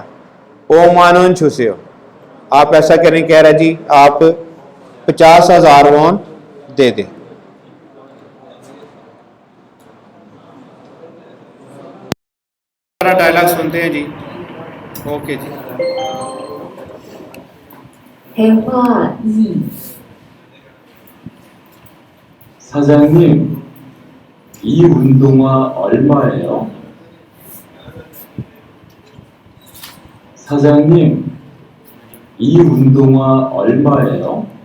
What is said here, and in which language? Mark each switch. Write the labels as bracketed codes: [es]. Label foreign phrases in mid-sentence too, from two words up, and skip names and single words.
[ko] 오만 원 주세요, [hi] आप ऐसा करें, कह रहा है जी आप 50,000 वॉन दे दें। डायलॉग सुनते हैं जी। ओके जी। [ko] 대화 2. 사장님, 이 운동화 얼마예요? 사장님, 이 운동화 얼마예요?